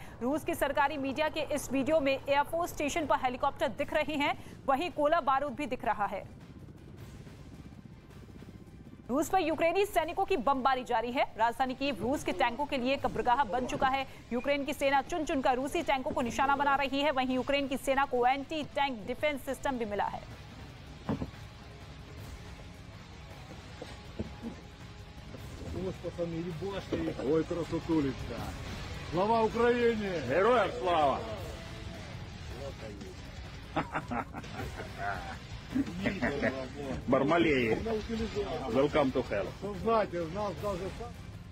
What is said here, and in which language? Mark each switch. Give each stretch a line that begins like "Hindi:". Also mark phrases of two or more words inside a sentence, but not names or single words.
Hindi: रूस की सरकारी मीडिया के इस वीडियो में एयरफोर्स स्टेशन पर हेलीकॉप्टर दिख रहे हैं, वहीं गोला बारूद भी दिख रहा है। रूस पर यूक्रेनी सैनिकों की बमबारी जारी है। राजधानी कीव रूस के टैंकों के लिए कब्रगाह बन चुका है। यूक्रेन की सेना चुन चुनकर रूसी टैंकों को निशाना बना रही है। वहीं यूक्रेन की सेना को
English: anti tank defense system
Hindi: भी मिला है।
Russian: Ой, красотулечка.
Ukrainian: Слава Україні! Героям слава!
Russian: Бармалеи.
English: Welcome to hell.
Russian: Знаете, нас даже